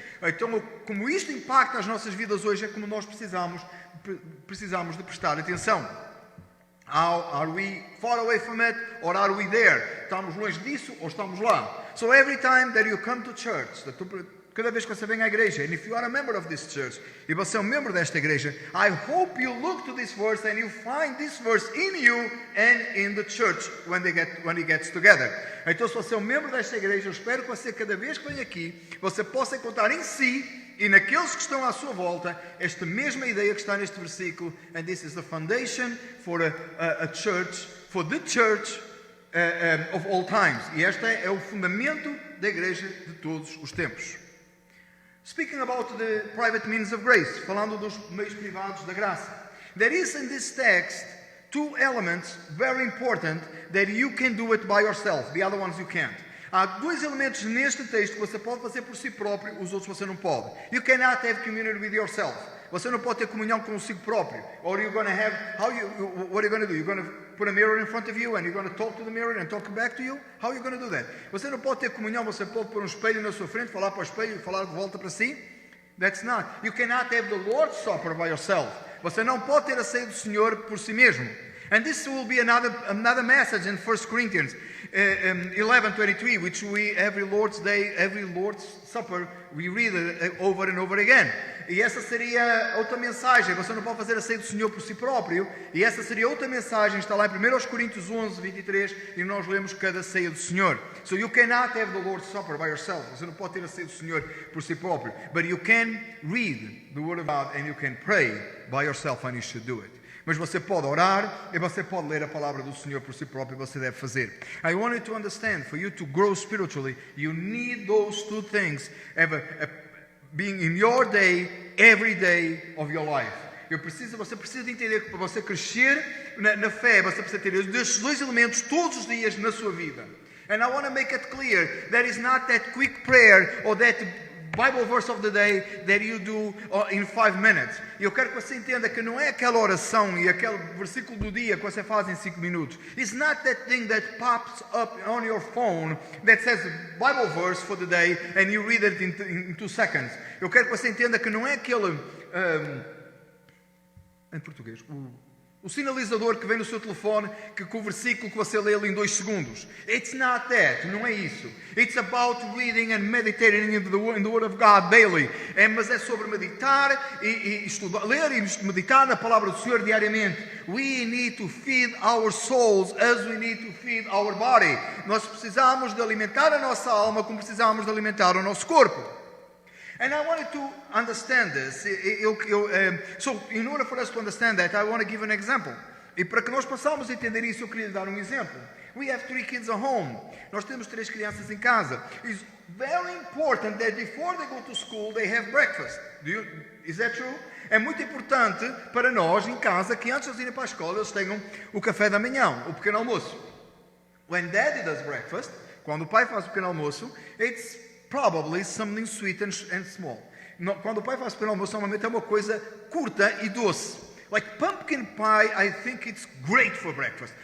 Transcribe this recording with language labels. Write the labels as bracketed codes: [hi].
[pt] Então, como isto impacta as nossas vidas hoje, é como nós precisamos de prestar atenção. [en] Are we far away from it or are we there? [pt] Estamos longe disso ou estamos lá? [en] So every time that you come to church, [pt] cada vez que você vem à igreja. [en] And if you are a member of this church, [pt] e você é um membro desta igreja, [en] I hope you look to this verse and you find this verse in you and in the church when it gets together. [pt] Então, se você é um membro desta igreja, eu espero que você, cada vez que vem aqui, você possa encontrar em si e naqueles que estão à sua volta esta mesma ideia que está neste versículo. [en] And this is the foundation for a church, for the church of all times. [pt] E este é o fundamento da igreja de todos os tempos. [en] Speaking about the private means of grace, [pt] falando dos meios privados da graça. [en] There is in this text two elements very important that you can do it by yourself. The other ones you can't. [pt] Há dois elementos neste texto que você pode fazer por si próprio, os outros você não pode. [en] You cannot have community with yourself. [pt] Você não pode ter comunhão consigo próprio. [en] Or you're going to have, what are you going to do? You're going to put a mirror in front of you and you're going to talk to the mirror and talk back to you? How are you going to do that? [pt] Você não pode ter comunhão, você pode pôr um espelho na sua frente, falar para o espelho e falar de volta para si? [en] That's not. You cannot have the Lord's Supper by yourself. [pt] Você não pode ter a ceia do Senhor por si mesmo. [en] And this will be another message in 1 Corinthians 11:23, which we every Lord's Day, every Lord's Supper, we read it over and over again. [pt] E essa seria outra mensagem. Você não pode fazer a ceia do Senhor por si próprio. E essa seria outra mensagem. Está lá em 1 Coríntios 11:23, e nós lemos cada ceia do Senhor. [en] So you cannot have the Lord's Supper by yourself. [pt] Você não pode ter a ceia do Senhor por si próprio. [en] But you can read the Word of God and you can pray by yourself, and you should do it. [pt] Mas você pode orar e você pode ler a palavra do Senhor por si próprio, e você deve fazer. [en] I want you to understand, for you to grow spiritually, you need those two things being in your day, every day of your life. [pt] Você precisa entender que para você crescer na fé, você precisa ter estes dois elementos todos os dias na sua vida. [en] And I want to make it clear, that is not that quick prayer or that Bible verse of the day that you do in 5 minutes. [pt] E eu quero que você entenda que não é aquela oração e aquele versículo do dia que você faz em 5 minutos. [en] It's not that thing that pops up on your phone that says Bible verse for the day and you read it in 2 seconds. [pt] Eu quero que você entenda que não é aquele em português, o sinalizador que vem no seu telefone com o versículo que você lê em 2 segundos. [en] It's not that, [pt] não é isso. [en] It's about reading and meditating in the Word of God daily. [pt] Mas é sobre meditar e estudar, ler e meditar na palavra do Senhor diariamente. [en] We need to feed our souls as we need to feed our body. [pt] Nós precisamos de alimentar a nossa alma como precisamos de alimentar o nosso corpo. [en] And I wanted to understand this. So, in order for us to understand that, I want to give an example. [pt] E para que nós possamos entender isso, eu queria lhe dar um exemplo. [en] We have 3 kids at home. [pt] Nós temos 3 crianças em casa. [en] It's very important that before they go to school, they have breakfast. Is that true? [pt] É muito importante para nós, em casa, que antes de irem para a escola, eles tenham o café da manhã, o pequeno almoço. [en] When Daddy does breakfast, [pt] quando o pai faz o pequeno almoço, [en] it's probably something sweet and small. [pt] Quando o pai faz pequeno almoço, normalmente é uma coisa curta e doce. [en] Like pumpkin pie, I think it's great for breakfast.